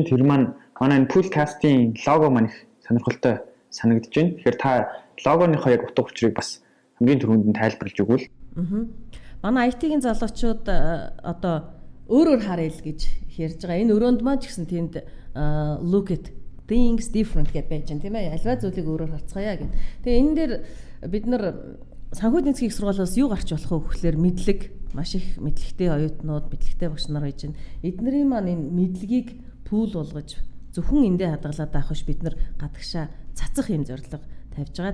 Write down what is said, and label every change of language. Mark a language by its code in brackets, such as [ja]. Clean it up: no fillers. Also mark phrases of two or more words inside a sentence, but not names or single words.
[mn] Тэр маань манай энэ подкастын лого маань их сонирхолтой санагдж байна. Тэгэхээр та логоныхоо яг утга учирыг бас хамгийн түрүүнд нь тайлбарлаж өгвөл. Манай IT-ийн залуучууд өөрөөр харъя л гэж ярьж байгаа. Энэ өрөөнд маань ч гэсэн тэнд [en] look at things different [mn] гэж байж байна, тийм ээ. Альва зүйлийг өөрөөр харцгаая гэх. Тэгээ энэ дээр бид нар санхүү эдийн засгийн их сургуулиас юу гарч болох вэ гэхлээр мэдлэг, маш их мэдлэгтэй оюутнууд, мэдлэгтэй багш нар байж байна. Эднэрийн маань энэ мэдлэгийг пул болгож зөвхөн эндээ хадгалаад авах биш, бид нар гадагшаа цацах юм зорилго тавьж байгаа.